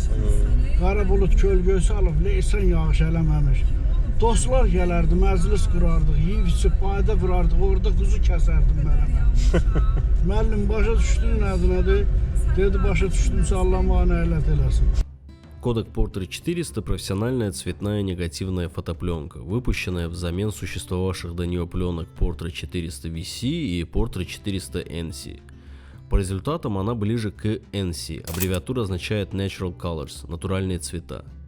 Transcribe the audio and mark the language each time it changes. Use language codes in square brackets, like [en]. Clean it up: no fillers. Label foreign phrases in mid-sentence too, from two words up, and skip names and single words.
[az] Qara bulut kölgəsi salıb, leysan yağış eləməmiş. Dostlar gələrdi, məclis qurardıq, yeyib içib payda vurardıq, orada quzu kəsərdim mələmə. Müəllim başa düşdün nədir? Dedi başa düşdümsə Allah mənə əllət eləsin. [ru] Kodak Portra 400 – профессиональная цветная негативная фотопленка, выпущенная взамен существовавших до нее пленок Portra 400 VC и Portra 400 NC. По результатам она ближе к NC, аббревиатура означает [en] Natural Colors, [ru] натуральные цвета.